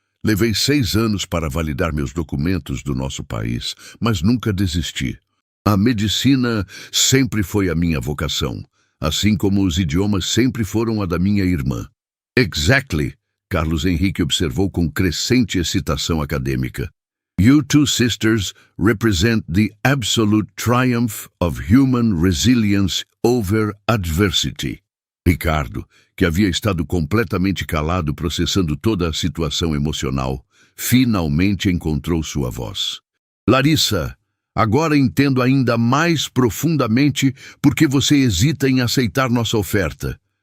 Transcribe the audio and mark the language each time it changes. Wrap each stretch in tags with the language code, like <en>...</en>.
<pt>Levei 6 anos para validar meus documentos do nosso país, mas nunca desisti. A medicina sempre foi a minha vocação, assim como os idiomas sempre foram a da minha irmã.</pt> <en>Exactly,</en> <pt>Carlos Henrique observou com crescente excitação acadêmica.</pt> <en>You two sisters represent the absolute triumph of human resilience over adversity.</en> <pt>Ricardo, que havia estado completamente calado processando toda a situação emocional, finalmente encontrou sua voz. Larissa, agora entendo ainda mais profundamente por que você hesita em aceitar nossa oferta.</pt>